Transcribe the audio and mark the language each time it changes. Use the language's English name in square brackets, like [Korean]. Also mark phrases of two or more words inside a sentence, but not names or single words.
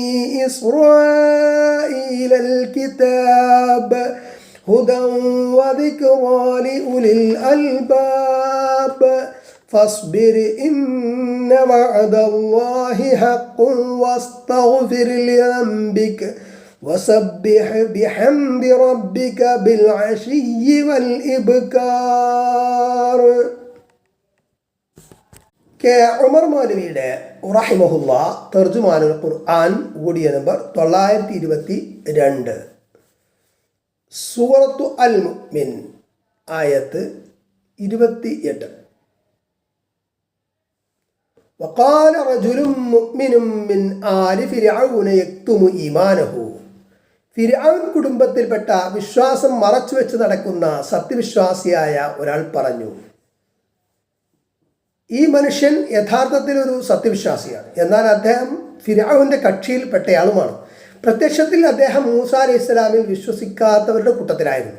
[Arabic] إسرائيل الكتاب هدى وذكرى لأولي الألباب فاصبر إن وعد الله حق واستغفر لذنبك وسبح بحمد ربك بالعشي والإبكار. [Malayalam] കെ ഉമർ മൗലവിയുടെ റഹിമഹുല്ല തർജുമാനുൽ ഖുർആൻ ഓഡിയോ നമ്പർ 922 സൂറത്തു അൽ മുഅ്മിൻ ആയത്ത് 28. [Arabic] وقال رجل مؤمن من آل فرعون يكتم إيمانه. [Malayalam] ഫിർഔൻ കുടുംബത്തിൽപ്പെട്ട വിശ്വാസം മറച്ചുവെച്ച് നടക്കുന്ന സത്യവിശ്വാസിയായ ഒരാൾ പറഞ്ഞു, ഈ മനുഷ്യൻ യഥാർത്ഥത്തിൽ ഒരു സത്യവിശ്വാസിയാണ്, എന്നാൽ അദ്ദേഹം ഫിർഔന്റെ കക്ഷിയിൽപ്പെട്ടയാളുമാണ്. പ്രത്യക്ഷത്തിൽ അദ്ദേഹം മൂസ അലൈഹി ഇസ്ലാമിൽ വിശ്വസിക്കാത്തവരുടെ കൂട്ടത്തിലായിരുന്നു.